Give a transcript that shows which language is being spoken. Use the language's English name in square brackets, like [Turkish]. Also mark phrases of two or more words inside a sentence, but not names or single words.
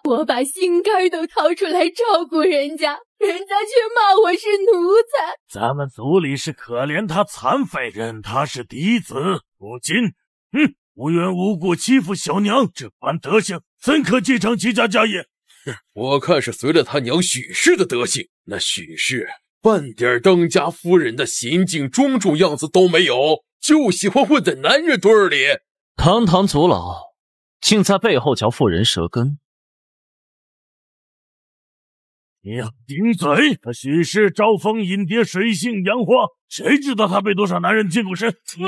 [Chinese] 我把心肝都掏出來照顧人家，人家卻罵我是奴才。咱們族裡是可憐他殘廢人，他是嫡子。如今，無緣無故欺負小娘，這般德行，怎可繼承齊家家業？我看是隨了他娘許氏的德行，那許氏半點當家夫人的嫻靜莊重樣子都沒有，就喜歡混在男人堆裡。堂堂族老，竟在背後嚼婦人舌根。你要頂嘴！他許氏招蜂引蝶，水性楊花，誰知道他被多少男人近過身？